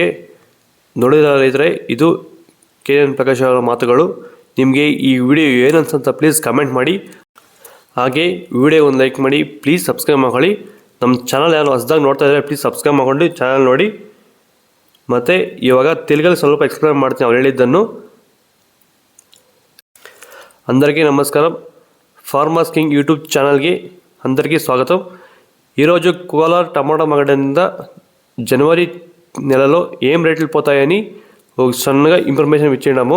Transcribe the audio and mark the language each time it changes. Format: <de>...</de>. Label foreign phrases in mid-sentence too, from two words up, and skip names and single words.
<kn>ನೋಡಿದ ರೈತರೆ, ಇದು KN ಪ್ರಕಾಶ್ ಅವರ ಮಾತುಗಳು. ನಿಮಗೆ ಈ ವಿಡಿಯೋ ಏನು ಅನ್ಸಂತ</kn> <en>please comment</en> <kn>ಮಾಡಿ. ಹಾಗೆ ವಿಡಿಯೋ ಒಂದು ಲೈಕ್ ಮಾಡಿ,</kn> <en>please subscribe</en> <kn>ಮಾಡ್ಕೊಳ್ಳಿ. ನಮ್ಮ ಚಾನಲ್ ಯಾರು ಹೊಸದಾಗಿ ನೋಡ್ತಾ ಇದ್ದಾರೆ</kn> <en>please subscribe</en> <kn>ಮಾಡ್ಕೊಂಡು ಚಾನಲ್ ನೋಡಿ. ಮತ್ತು ಇವಾಗ ತೆಲುಗಲ್ಲಿ ಸ್ವಲ್ಪ ಎಕ್ಸ್ಪ್ಲೇನ್ ಮಾಡ್ತೀನಿ ಅವ್ರು ಹೇಳಿದ್ದನ್ನು.</kn> <te>అందరికీ నమస్కారం. ఫార్మర్స్ కింగ్ యూట్యూబ్ ఛానల్కి అందరికీ స్వాగతం. ఈరోజు కోలార్ టమాటా మార్కెట్ జనవరి నెలలో ఏం రేట్లు పోతాయని ఒక సన్నగా ఇన్ఫర్మేషన్ ఇచ్చినాము.</te>